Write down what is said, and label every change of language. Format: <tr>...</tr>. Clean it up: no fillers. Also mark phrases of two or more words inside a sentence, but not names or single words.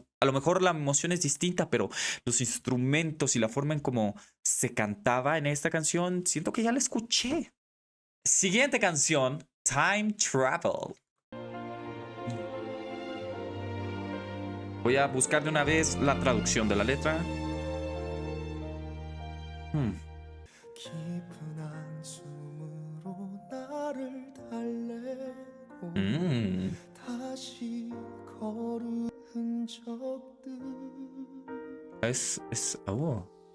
<es>A lo mejor la emoción es distinta, pero los instrumentos y la forma en cómo se cantaba en esta canción, siento que ya la escuché. Siguiente canción, Time Travel. Voy a buscar de una vez la traducción de la letra.</es> <ko>깊은 한숨으로 나를 달래고 다시 걸은 흔적들 Oh.</ko>